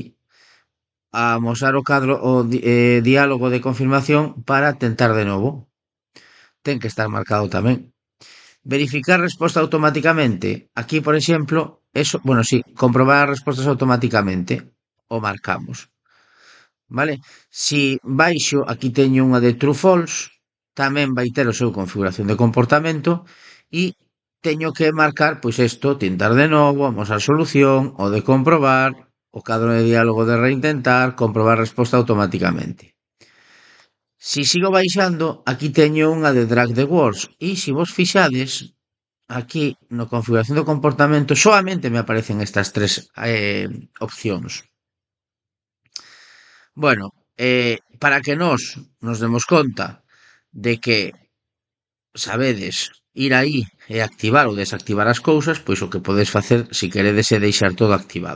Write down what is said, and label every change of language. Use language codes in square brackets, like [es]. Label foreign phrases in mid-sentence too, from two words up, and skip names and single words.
[gl] Amosar o cadro diálogo de confirmación para tentar de novo. Ten que estar marcado tamén. Verificar resposta automáticamente. Aquí, por exemplo, eso, bueno, sí, comprobar as respostas automáticamente. O marcamos. Vale? Si baixo, aquí teño unha de [en] true false, [gl] tamén vai ter o seu configuración de comportamento e teño que marcar, pois isto, tentar de novo, amosar solución, o de comprobar, o cadro de diálogo de reintentar, comprobar resposta automáticamente. Si sigo baixando, aquí teño unha de [en] drag the words [gl] e se vos fixades, aquí no configuración do comportamento solamente me aparecen estas tres opcións. Bueno, para que nos demos conta de que sabedes ir aí e activar ou desactivar as cousas, pois o que podes facer, se queredes, é deixar todo activado.